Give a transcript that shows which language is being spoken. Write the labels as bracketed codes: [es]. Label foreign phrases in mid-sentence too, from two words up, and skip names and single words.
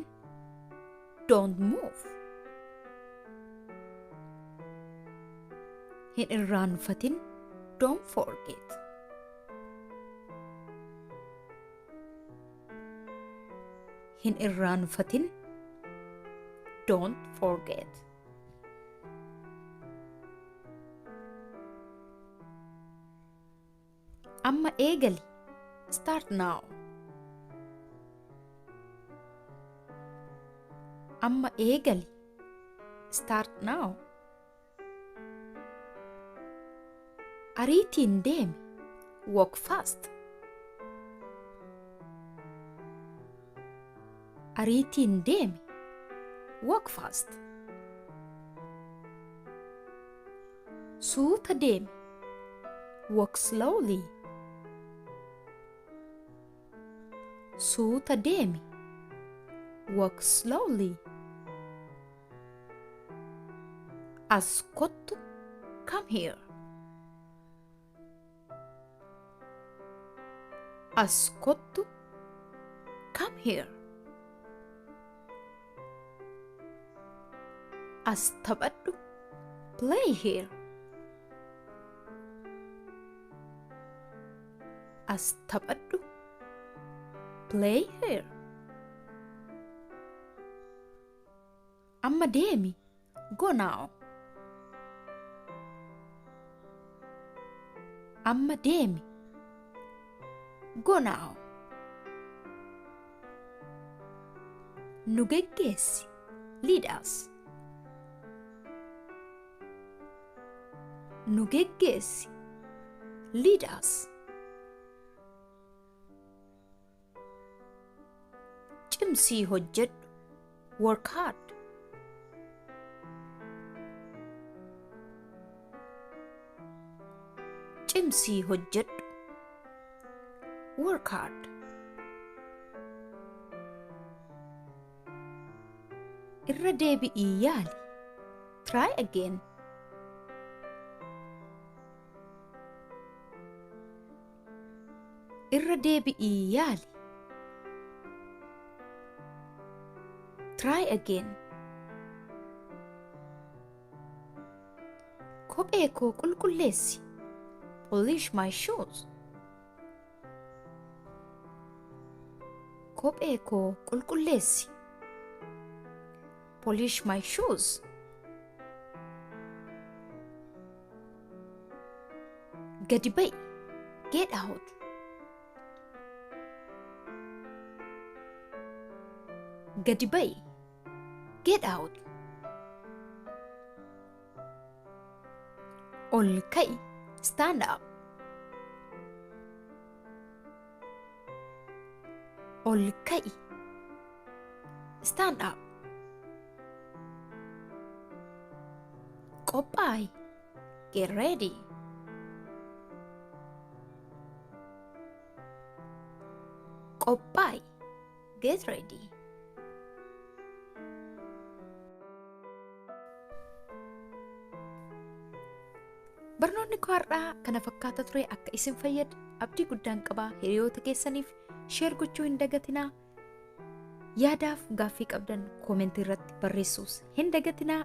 [en] Don't move. [om] Hin irraanfatin. [en] Don't forget. [om] Hin irraanfatin. [en] Don't forget. [om] Amma eegali. [en] Start now. [om] Amma eegali. [en] Start now. [om] Ariitiin deemi. [en] Walk fast. [om] Ariitiin deemi. [en] Walk fast. [om] Suuta deemi. [en] Walk slowly. [om] Suuta deemi. [en] Walk slowly. [om] As kottu. [en] Come here. [om] As kottu. [en] Come here. [om] As taphadhu. [en] Play here. [om] As taphadhu. [en] Play here. [om] Amma deemi. [en] Go now. [om] Amma deemi. [en] Go now. [om] Nu geggeessi. [en] Lead us. [om] Nu geggeessi. [en] Lead us. [om] Cimsii hojjedhu. [en] Work hard. [om] Cimsii hojjedhu. [en] Work hard. [om] Irra deebi'ii yaali. [en] Try again. [om] Irra deebi'ii yaali. [en] Try again. [om] Kophee koo qulqulleessi. [en] Polish my shoes. [om] Kophee koo qulqulleessi. [en] Polish my shoes. [om] Gadi ba'i. [en] Get out. [om] Gadi ba'i. [en] Get out. [om] Ol ka'i. [en] Stand up. [om] Ol ka'i. [en] Stand up. [om] Qophaay. [en] Get ready. Qophaay. Get ready. [om] Barnoonni koo har'aa kana fakkaata ture akka isin fayyadu abdii guddaan qabaa. Hiriyoota keessaniif sheer gochuu hin dagatinaa. Yaadaaf gaaffii qabdan koomentii irratti barreessuus hin dagatinaa.